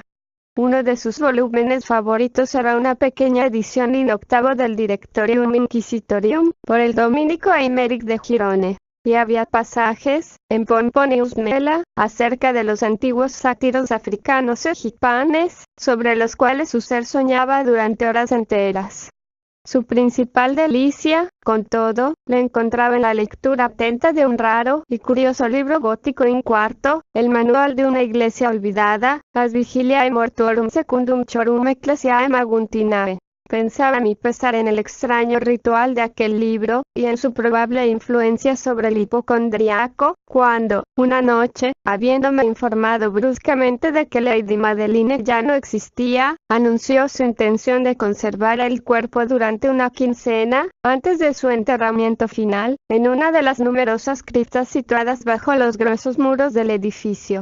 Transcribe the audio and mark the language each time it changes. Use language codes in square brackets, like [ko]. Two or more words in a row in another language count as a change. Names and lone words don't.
[es] Uno de sus volúmenes favoritos era una pequeña edición [la] in octavo [es] del Directorium Inquisitorium, por el dominico Aymeric de Girone, y había pasajes, en Pomponius Mela, acerca de los antiguos sátiros africanos egipcios, sobre los cuales su ser soñaba durante horas enteras. Su principal delicia, con todo, la encontraba en la lectura atenta de un raro y curioso libro gótico [la] in quarto, [es] el manual de una iglesia olvidada, As Vigiliae Mortuorum Secundum Chorum Ecclesiae Maguntinae. Pensaba a mi pesar en el extraño ritual de aquel libro, y en su probable influencia sobre el hipocondriaco, cuando, una noche, habiéndome informado bruscamente de que Lady Madeline ya no existía, anunció su intención de conservar el cuerpo durante una quincena, antes de su enterramiento final, en una de las numerosas criptas situadas bajo los gruesos muros del edificio.